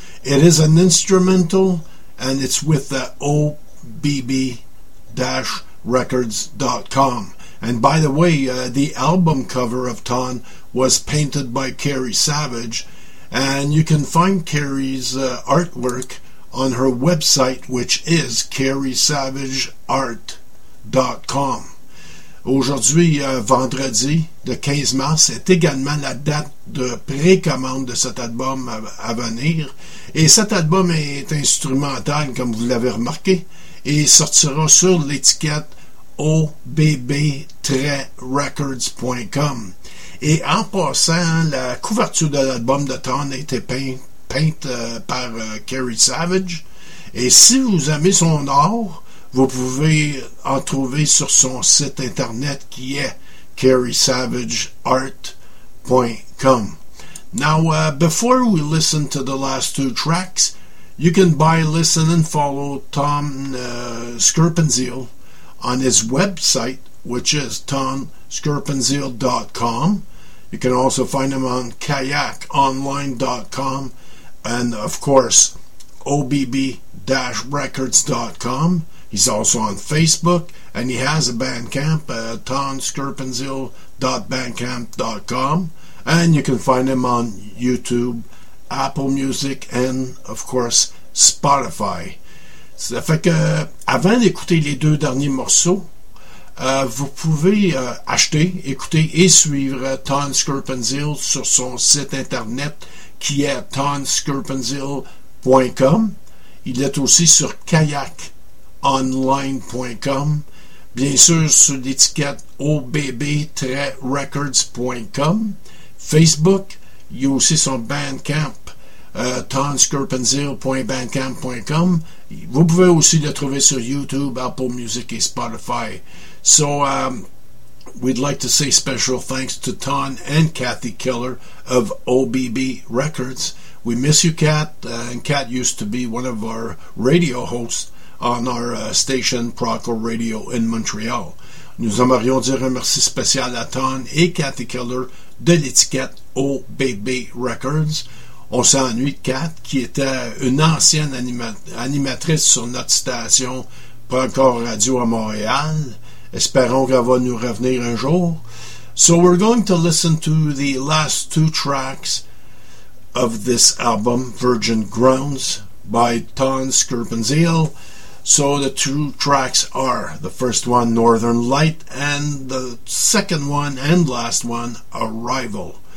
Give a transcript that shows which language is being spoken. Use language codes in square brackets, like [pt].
[en] It is an instrumental, and it's with the obb-records.com. And by the way, the album cover of Ton was painted by Carrie Savage, and you can find Carrie's artwork on her website, which is carriesavageart.com. [fr] Aujourd'hui, vendredi, le 15 mars, est également la date de précommande de cet album à venir. Et cet album est instrumental, comme vous l'avez remarqué, et sortira sur l'étiquette obb-records.com. Et en passant, la couverture de l'album de Ton a été peinte par Carrie Savage. Et si vous aimez son art, vous pouvez en trouver sur son site internet qui est carriesavageart.com. [en] Now, before we listen to the last two tracks, you can buy, listen, and follow Tom Scirpenzeel on his website, which is tomscirpenzeel.com. You can also find him on kayakonline.com and, of course, obb-records.com. He's also on Facebook, and he has a Bandcamp, tonscirpenzeel.bandcamp.com, and you can find him on YouTube, Apple Music, and, of course, Spotify. [fr] Ça fait que, avant d'écouter les deux derniers morceaux, vous pouvez acheter, écouter et suivre Ton Scirpenzeel sur son site internet qui est tonscirpenzeel.com. Il est aussi sur kayakonline.com, bien sûr sur l'étiquette obb-records.com, Facebook, il y a aussi son Bandcamp, tonscirpenzeel.bandcamp.com. Vous pouvez aussi le trouver sur YouTube, Apple Music et Spotify. [en] So, we'd like to say special thanks to Ton and Kathy Keller of OBB Records. We miss you, Kat, and Kat used to be one of our radio hosts on our station, Proco Radio, in Montreal. [fr] Nous aimerions dire un merci spécial à Ton et Kathy Keller de l'étiquette OBB Records. On s'ennuie de Kat, qui était une ancienne animatrice sur notre station Proco Radio à Montréal. Espérons qu'elle va nous revenir un jour. [en] So we're going to listen to the last two tracks of this album, Virgin Grounds, by Ton Scirpenzeel. So the two tracks are the first one, Northern Light, and the second one and last one, Arrival.